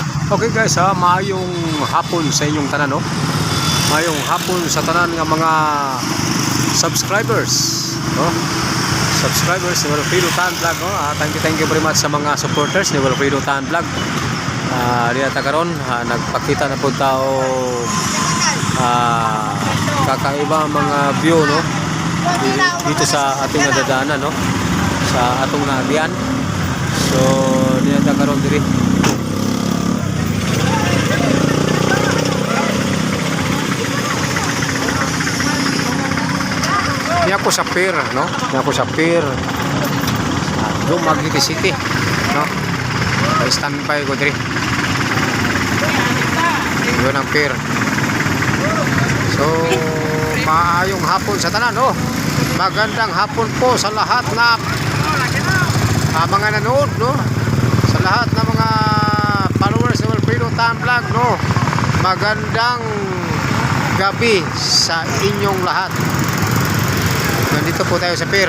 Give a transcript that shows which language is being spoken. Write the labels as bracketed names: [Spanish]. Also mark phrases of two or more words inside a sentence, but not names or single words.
[Cebuano] Okay guys ha, maayong hapon sa inyong tanan no. Maayong hapon sa tanan nga mga subscribers no. Subscribers ni Wilfredo Tan Vlog no. [English] Thank you very much [Cebuano] sa mga supporters ni Wilfredo Tan Vlog. [Filipino] Dito karon nagpakita na po tao kakaiba mga view no. Dito sa ating nadadaanan no. [Cebuano] Sa atong naabian. So dito karon diri. Niya ko sa pier, no? Niya ko sa pier. Dumaguete City, no? Standby ko diri. Yun ang pier. So, maayong hapon sa tanan, no? [Filipino] Magandang hapon po sa lahat na mga nanood, no? Sa lahat ng mga followers ng Wilfredo Tan Vlog, no? Magandang gabi sa inyong lahat. Nandito po tayo sa pier.